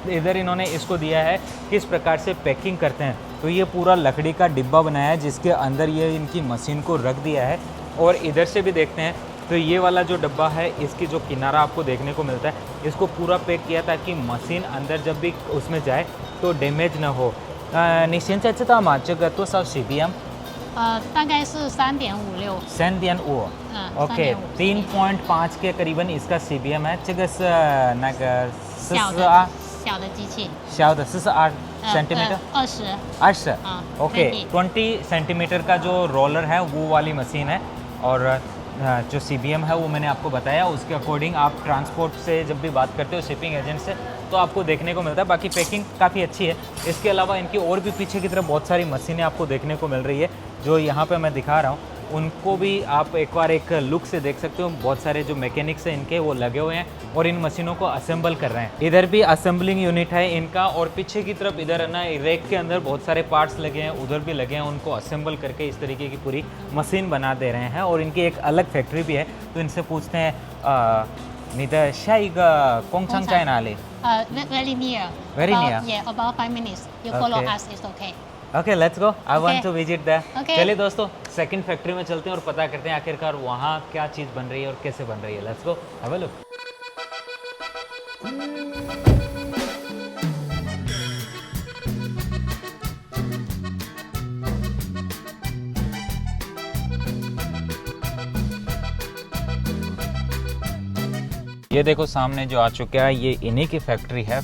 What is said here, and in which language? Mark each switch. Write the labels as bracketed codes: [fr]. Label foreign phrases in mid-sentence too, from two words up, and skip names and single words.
[hi] इधर इन्होंने इसको दिया है किस प्रकार से पैकिंग करते हैं। तो ये पूरा लकड़ी का डिब्बा बनाया है जिसके अंदर ये इनकी मशीन को रख दिया है। और इधर से भी देखते हैं तो ये वाला जो डब्बा है, इसकी जो किनारा आपको देखने को मिलता है, इसको पूरा पैक किया ताकि मशीन अंदर जब भी उसमें जाए तो डैमेज ना हो। [zh] 你现在知道吗？这个多少 CBM？大概是3.56。 [hi] 3.5 OK， 3.5 के करीबन इसका CBM है। [zh] 这个是那个42 小的机器。小的42 सेंटीमीटर 20。 [hi] 20 हाँ, ओके 20। 20 सेंटीमीटर का जो रोलर है वो वाली मशीन है। और जो CBM है वो मैंने आपको बताया। उसके अकॉर्डिंग आप ट्रांसपोर्ट से जब भी बात करते हो [en] shipping agent [hi] से तो आपको देखने को मिलता है। बाकी पैकिंग काफ़ी अच्छी है। इसके अलावा इनकी और भी पीछे की तरफ बहुत सारी मशीनें आपको देखने को मिल रही है जो यहाँ पे मैं दिखा रहा हूँ। उनको भी आप एक बार एक लुक से देख सकते हो। बहुत सारे जो मैकेनिक्स हैं इनके वो लगे हुए हैं और इन मशीनों को असेंबल कर रहे हैं। इधर भी [en] assembling unit [hi] है इनका और पीछे की तरफ इधर है ना रैक के अंदर बहुत सारे पार्ट्स लगे हैं, उधर भी लगे हैं। उनको असेंबल करके इस तरीके की पूरी मशीन बना दे रहे हैं और इनकी एक अलग फैक्ट्री भी है। तो इनसे पूछते हैं [zh] 你的下一个工厂在哪里？ [en] Very near. Very near. Yeah, about 5 minutes. You follow Okay. us, it's okay. okay let's go, I want Okay. to visit that. Okay. [hi] चलिए दोस्तों, सेकंड फैक्ट्री में चलते हैं और पता करते हैं आखिरकार वहाँ क्या चीज़ बन रही है और कैसे बन रही है। [en] let's go have a look. [hi] ये देखो सामने जो आ चुका है ये इन्हीं की फैक्ट्री है।